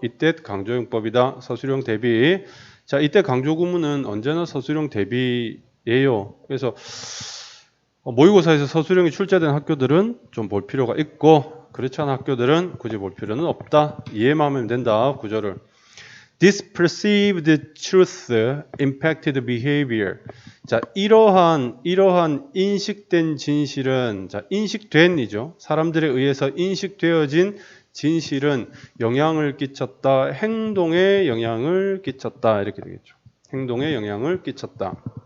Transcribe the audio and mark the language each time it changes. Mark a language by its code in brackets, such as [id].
[ko] 이때 강조용법이다. 서술형 대비. 자, 이때 강조 구문은 언제나 서술형 대비예요. 그래서 모의고사에서 서술형이 출제된 학교들은 좀 볼 필요가 있고 그렇지 않은 학교들은 굳이 볼 필요는 없다. 이해만 하면 된다. 구조를. [en] This perceived truth impacted behavior. [ko] 자, 이러한 인식된 진실은, 자, 인식된이죠. 사람들에 의해서 인식되어진 진실은 영향을 끼쳤다. 행동에 영향을 끼쳤다. 이렇게 되겠죠. 행동에 영향을 끼쳤다.